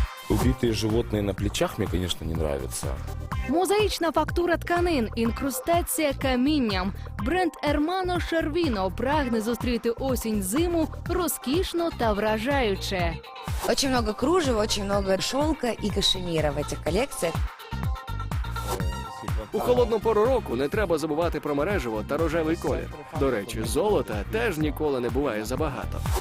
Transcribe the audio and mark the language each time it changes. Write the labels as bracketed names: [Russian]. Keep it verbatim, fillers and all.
[Russian] Убитые животные на плечах мне, конечно, не нравятся. [Ukrainian] Мозаїчна фактура тканин, інкрустація камінням. Бренд Ермано Шарвіно прагне зустріти осінь-зиму розкішно та вражаюче. [Russian] Очень много кружев, очень много шелка и кашемира в этих коллекциях. [Ukrainian] У холодну пору року не треба забувати про мережево та рожевий колір. До речі, золота теж ніколи не буває забагато.